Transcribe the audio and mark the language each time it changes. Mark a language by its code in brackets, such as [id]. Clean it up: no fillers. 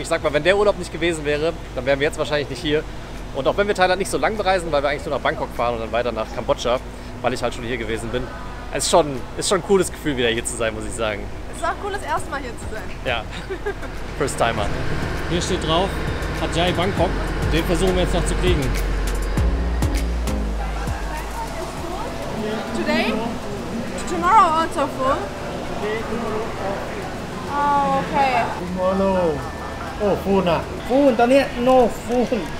[de] Ich sag mal, wenn der Urlaub nicht gewesen wäre, dann wären wir jetzt wahrscheinlich nicht hier. Und auch wenn wir Thailand nicht so lang bereisen, weil wir eigentlich nur nach Bangkok fahren und dann weiter nach Kambodscha, weil ich halt schon hier gewesen bin. Es ist schon ein cooles Gefühl, wieder hier zu sein, muss ich sagen. Es ist auch cool, das erste Mal hier zu sein. Ja, First Timer. Hier steht drauf, Hat Yai Bangkok. Den versuchen wir jetzt noch zu kriegen. [en] Today? Tomorrow also full? Oh. tomorrow โอ้ฟูนอ่ะฟูนตอนนี้ no ฟูน